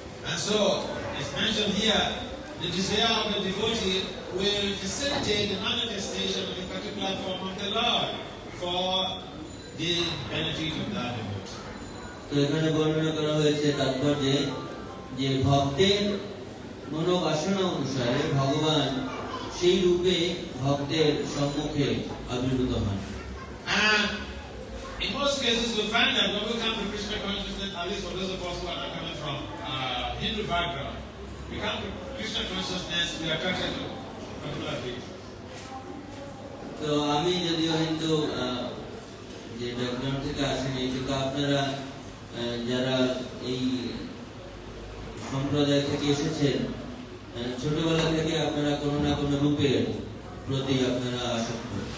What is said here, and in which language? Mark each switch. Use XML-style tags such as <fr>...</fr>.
<en>And so it's mentioned here, the desire of the devotee will facilitate the manifestation of a particular form of the Lord for the benefit of that devotee.</en> <bn>তো এখানে বর্ণনা করা হয়েছে তাৎপর্যে যে ভক্তের মনোবাসনা অনুসারে ভগবান সেই রূপে ভক্তের সম্মুখে আবির্ভূত হন।</bn> <en>And in most cases we find that when we come to Krishna consciousness, at least for those of us who are not coming from Hindu background, we come to Krishna consciousness, we are attracted to particular things.</en> <bn>তো আমি যদিও হিন্দু যে background থেকে আসেনি, কিন্তু আপনারা যারা এই সম্প্রদায় থেকে এসেছেন, ছোটবেলা থেকে আপনারা কোনো না কোনো রূপের প্রতি আপনারা আসক্ত।</bn>